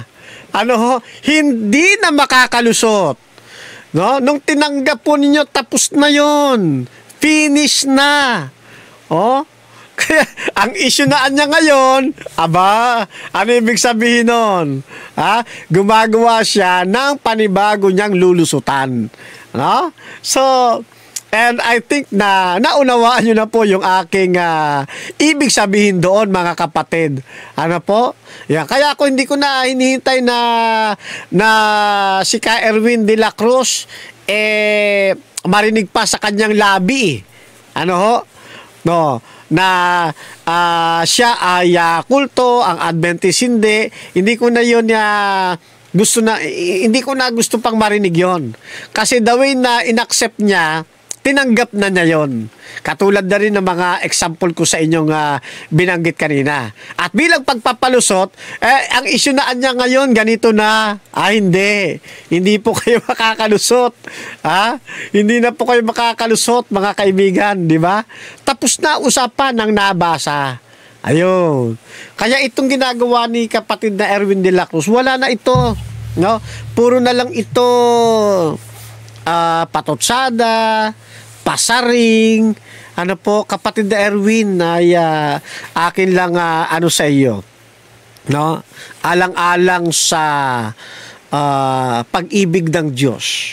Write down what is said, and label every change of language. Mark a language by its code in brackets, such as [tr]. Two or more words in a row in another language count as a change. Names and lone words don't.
[tl] Hindi na makakalusot. No? Nung tinanggap po ninyo, tapos na yon. Finish na. Kaya, ang issue na niya ngayon, ano ibig sabihin nun? Gumagawa siya ng panibago niyang lulusutan. [en] So, and I think [tl] na naunawaan nyo na po yung aking ibig sabihin doon, mga kapatid. Yan. Kaya ako hindi ko na hinihintay na si Ka Erwin de la Cruz marinig pa sa kanyang labi. No? na siya ay kulto, ang Adventist hindi ko na yun hindi ko na gusto pang marinig yon. Kasi [en] the way [tl] na inaccept niya, tinanggap na niya yon. Katulad na rin ng mga example ko sa inyong binanggit kanina. At bilang pagpapalusot, ang issue na niya ngayon, ganito na. Hindi. Hindi po kayo makakalusot. Hindi na po kayo makakalusot, mga kaibigan, di ba? Tapos na usapan ng nabasa. Ayun. Kaya itong ginagawa ni kapatid na Erwin de la Cruz, wala na ito. No? Puro na lang ito patotsada, pasaring, kapatid na Erwin, ay akin lang sa iyo, no? Alang-alang sa pag-ibig ng Diyos.